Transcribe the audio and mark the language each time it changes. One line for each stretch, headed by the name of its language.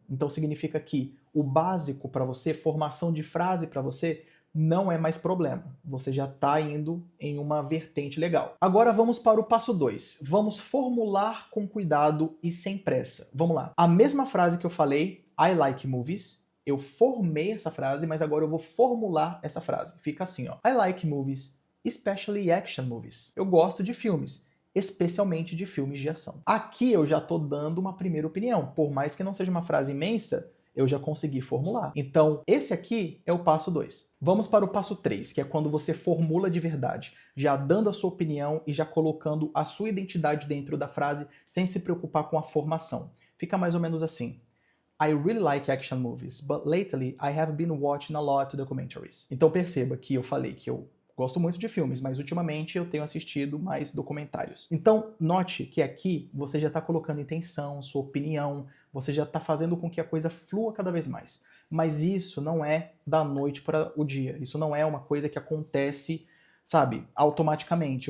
Portuguese: Então significa que o básico para você, formação de frase para você, não é mais problema. Você já está indo em uma vertente legal. Agora vamos para o passo 2. Vamos formular com cuidado e sem pressa. Vamos lá. A mesma frase que eu falei,
English: I like movies,
Portuguese: eu formei essa frase, mas agora eu vou formular essa frase. Fica assim, ó.
English: I like movies, especially action movies.
Portuguese: Eu gosto de filmes, especialmente de filmes de ação. Aqui eu já estou dando uma primeira opinião. Por mais que não seja uma frase imensa, eu já consegui formular. Então, esse aqui é o passo 2. Vamos para o passo 3, que é quando você formula de verdade, já dando a sua opinião e já colocando a sua identidade dentro da frase, sem se preocupar com a formação. Fica mais ou menos assim.
English: I really like action movies, but lately I have been watching a lot of documentaries.
Portuguese: Então perceba que eu falei que eu gosto muito de filmes, mas ultimamente eu tenho assistido mais documentários. Então, note que aqui você já está colocando intenção, sua opinião, você já está fazendo com que a coisa flua cada vez mais. Mas isso não é da noite para o dia. Isso não é uma coisa que acontece, sabe, automaticamente.